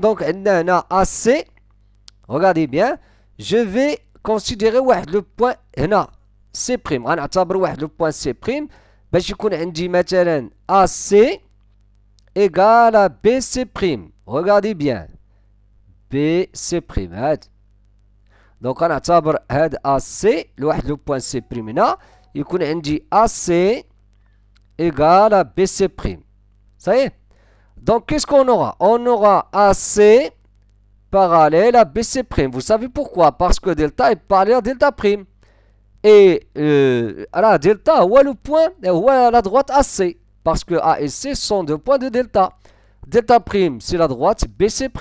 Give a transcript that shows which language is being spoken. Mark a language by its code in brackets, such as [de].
[fr] Donc, on a AC. Regardez bien, je vais considérer le point C'. Le point C'. [ar] باش يكون عندي مثلا [fr] AC égale à BC'. Regardez bien. BC'. [ar] Donc غنعتبر هاد AC لواحد [fr] لو بوان سي بريم [ar] هنا يكون عندي [fr] AC égale à BC'. Ça y est. Donc qu'est-ce qu'on aura? On aura AC parallèle à BC'. Vous savez pourquoi? Parce que delta est parallèle à delta prime. Et delta ou le point ou la droite AC. Parce que A et C sont deux points de delta. Delta prime c'est la droite BC'.